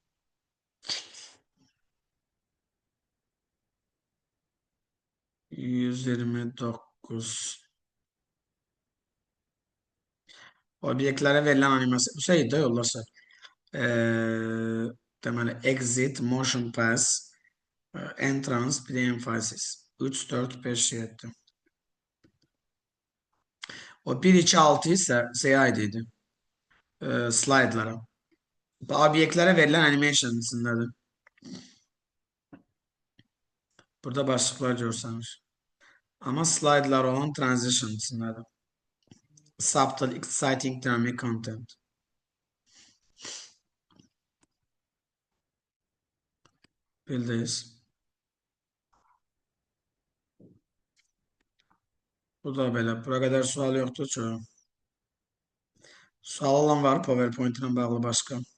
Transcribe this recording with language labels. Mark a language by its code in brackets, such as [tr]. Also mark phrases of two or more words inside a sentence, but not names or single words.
[az] %29. Obyektlərə verilən animasiya. Bu sayıda yollarsa. Deməli, [en] exit, motion pass, entrance, [az] bir də emphasis. 3, 4, 5, 7. O 1, 2, 6 isə aid idi. Slaytlara. Obyektlərə verilən animation içindədir. Burada başlıqlar görsənir. Amma slaytlar olan transition içindədir. [en] Subtle, exciting, dynamic content. [az] Bildiniz. Bu da belə. Bura qədər sual yoxdur ki. Sual olan var PowerPoint ilə bağlı başqa.